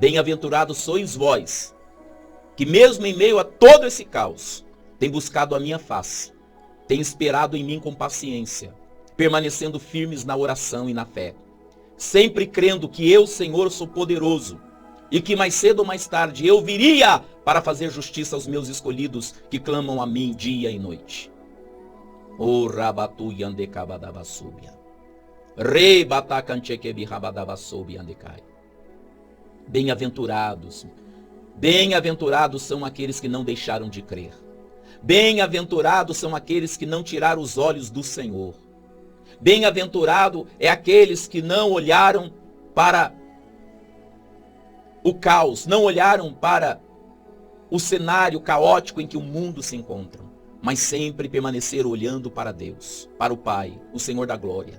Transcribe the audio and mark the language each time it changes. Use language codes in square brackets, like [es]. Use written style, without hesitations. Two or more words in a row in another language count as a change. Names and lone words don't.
[pt] Bem-aventurados sois vós, que mesmo em meio a todo esse caos, tem buscado a minha face, tem esperado em mim com paciência, permanecendo firmes na oração e na fé, sempre crendo que eu, Senhor, sou poderoso e que mais cedo ou mais tarde eu viria para fazer justiça aos meus escolhidos que clamam a mim dia e noite. O rabatu yande kabadabasubia. Rei batakanchekebi rabadabasubi andekai. Bem-aventurados, bem-aventurados são aqueles que não deixaram de crer. Bem-aventurados são aqueles que não tiraram os olhos do Senhor. Bem-aventurado é aqueles que não olharam para o caos, não olharam para o cenário caótico em que o mundo se encontra, mas sempre permaneceram olhando para Deus, para o Pai, o Senhor da glória.